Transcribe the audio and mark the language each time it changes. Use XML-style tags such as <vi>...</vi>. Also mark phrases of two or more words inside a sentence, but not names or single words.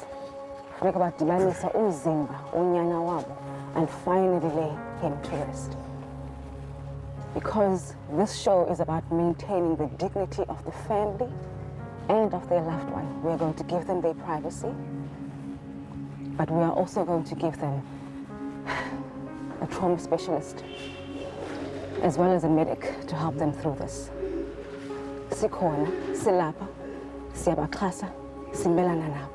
<xh>Funeka badibanisa umzimba unyana wabo</xh> <en>and finally lay him to rest. Because this show is about maintaining the dignity of the family and of their loved one. We are going to give them their privacy, but we are also going to give them a trauma specialist, as well as a medic to help them through this.</en> <xh>Sikhona, silapha, siyabaxhasa, simelana nabo.</xh>